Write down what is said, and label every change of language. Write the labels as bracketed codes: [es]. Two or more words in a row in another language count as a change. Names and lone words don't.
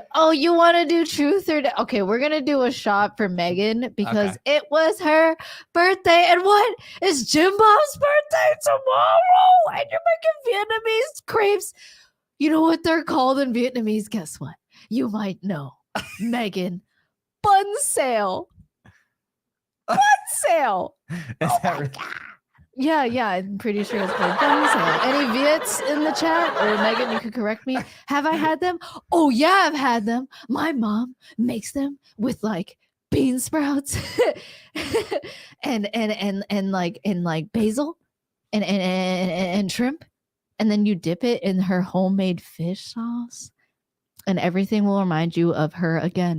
[en] Oh, you want to do truth or okay? We're gonna do a shot for Megan because it was her birthday, and what is Jim Bob's birthday tomorrow? And you're making Vietnamese crepes. You know what they're called in Vietnamese? Guess what? You might know, Megan. Bun sale. Bun sale. Is that really? Yeah, I'm pretty sure it's called bun sale. Any Viets in the chat? Or Megan, you could correct me. Have I had them? Oh yeah, I've had them. My mom makes them with bean sprouts and basil and shrimp, and then you dip it in her homemade fish sauce, and everything will remind you of her again.